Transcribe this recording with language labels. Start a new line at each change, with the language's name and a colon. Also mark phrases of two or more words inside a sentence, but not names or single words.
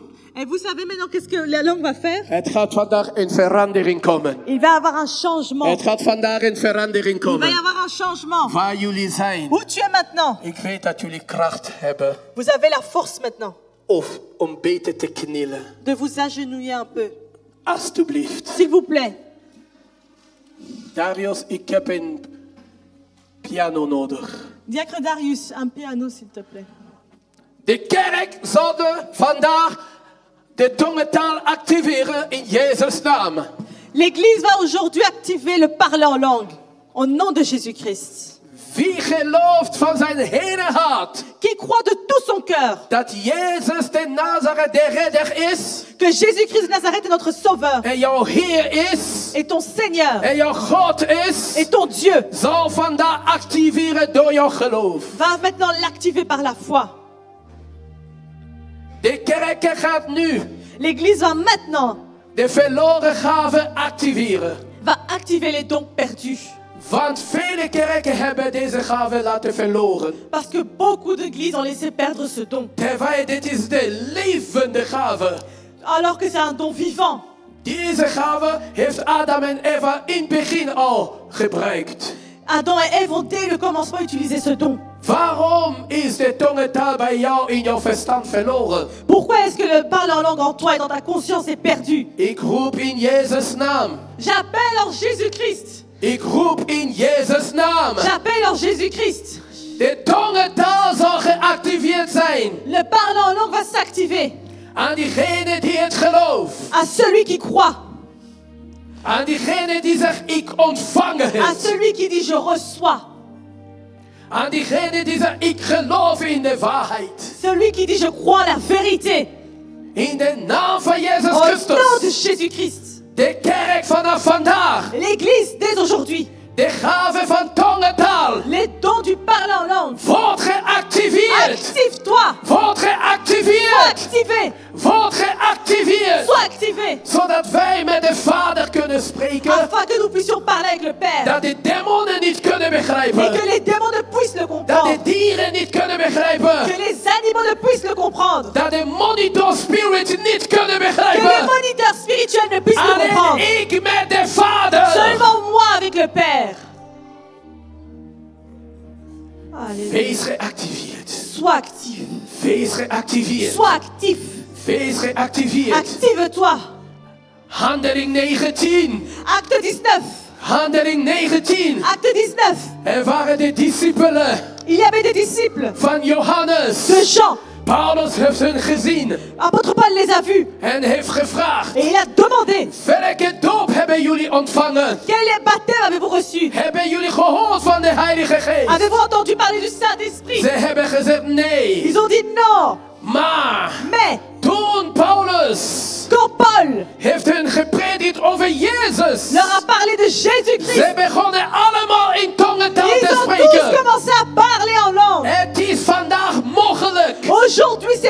French: Et vous savez maintenant qu'est-ce que la langue va faire?
Dutch: Het gaat vandaag een verandering komen.
French: Il va y avoir un changement.
Dutch: Het gaat vandaag een verandering
French: Il va y
Dutch: komen.
French: avoir un changement.
Dutch: Waar jullie zijn.
French: Où tu es maintenant?
Dutch: Ik weet dat jullie kracht hebben
French: Vous avez la force maintenant
Dutch: of om beter te knielen.
French: de vous agenouiller un peu.
Dutch: Alsjeblieft.
French: S'il vous plaît.
Dutch: Darius, ik heb een piano nodig.
French: Diacre Darius, un piano s'il te plaît.
Dutch: De kerk zal vandaag de tongentaal activeren in Jezus' naam.
French: L'église va aujourd'hui activer le parler en langue. Au nom de Jésus-Christ.
Dutch: Wie gelooft van zijn hele hart
French: Qui croit de tout son cœur
Dutch: dat Jezus de Nazareth de redder is
French: que Jésus-Christ de Nazareth est notre sauveur
Dutch: en jouw Heer is
French: et ton Seigneur
Dutch: en jouw God is,
French: et ton Dieu,
Dutch: zal vandaag activeren door jouw geloof.
French: va maintenant l'activer par la foi.
Dutch: De kerk gaat nu
French: L'église va maintenant
Dutch: de verloren gaven activeren.
French: va activer les dons perdus.
Dutch: Want vele kerken hebben deze gaven laten verloren.
French: Parce que beaucoup d'églises ont laissé perdre ce don.
Dutch: Terwijl dit is de levende gave.
French: Alors que c'est un don vivant.
Dutch: Deze gave heeft Adam en Eva in het begin al gebruikt.
French: Adam et Ève ont dès le commencement utilisé ce don.
Dutch: Waarom is de tongentaal bij jou in jouw verstand verloren?
French: Pourquoi est-ce que le parler en langue en toi et dans ta conscience est perdu?
Dutch: Ik roep in Jezus' naam.
French: J'appelle en Jésus-Christ.
Dutch: Ik roep in Jezus' naam.
French: J'appelle en Jésus-Christ.
Dutch: De tongentaal zal geactiveerd zijn.
French: Le parler en langue va s'activer.
Dutch: Aan diegene die het gelooft.
French: À celui qui croit.
Dutch: Aan diegene die zegt ik ontvang
French: À
Dutch: het.
French: celui qui dit je reçois.
Dutch: Aan diegene die zegt ik geloof in de waarheid.
French: Celui qui dit je crois la vérité.
Dutch: In de naam van Jezus
French: Au nom de
Dutch: Christus.
French: Jésus-Christ.
Dutch: De kerk vanaf vandaag.
French: L'Église dès aujourd'hui.
Dutch: De gave van tongentaal.
French: Les dons du parler en langue.
Dutch: Wordt geactiveerd.
French: Active-toi.
Dutch: Wordt
French: Sois
Dutch: geactiveerd.
French: activé.
Dutch: Wordt geactiveerd.
French: Sois activé.
Dutch: Zodat wij met de Vader kunnen spreken.
French: Afin que nous puissions parler avec le Père.
Dutch: Dat de demonen niet kunnen
French: Et que
Dutch: begrijpen.
French: les démons ne puissent le
Dutch: Dat
French: comprendre.
Dutch: de dieren niet kunnen begrijpen.
French: Que les animaux ne puissent le comprendre.
Dutch: Dat de
English: monitor spirit
Dutch: niet kunnen
French: Que les
Dutch: begrijpen.
French: moniteurs spirituels ne puissent le
Dutch: Alleen
French: comprendre.
Dutch: ik met de Vader.
French: Seulement moi avec le Père. Alléluia.
Dutch: Wees geactiveerd.
French: Sois actif.
Dutch: Wees geactiveerd.
French: Sois actif.
Dutch: Wees geactiveerd.
French: Active-toi.
Dutch: Handeling 19.
French: Acte 19.
Dutch: Handeling 19.
French: Acte 19.
Dutch: Er waren de discipelen
French: Il y avait des disciples
Dutch: van Johannes.
French: de Jean.
Dutch: Paulus heeft hun gezien
French: Apôtre Paul les a vus.
Dutch: en heeft gevraagd.
French: Et il a demandé,
Dutch: Welke doop hebben jullie ontvangen?
French: quel baptême avez-vous reçu?
Dutch: Hebben jullie gehoord van de Heilige Geest?
French: Avez-vous entendu parler du Saint-Esprit?
Dutch: Ze hebben gezegd nee.
French: Ils ont dit non.
Dutch: Maar
French: Mais
Dutch: toen Paulus
French: quand Paul
Dutch: heeft hun gepredikt over Jezus.
French: leur a parlé de Jésus-Christ,
Dutch: Ze begonnen allemaal in tongentaal
French: ils
Dutch: te
French: ont tous
Dutch: spreken.
French: commencé à parler en langue.
Dutch: Het is vandaag mogelijk.
French: Aujourd'hui, c'est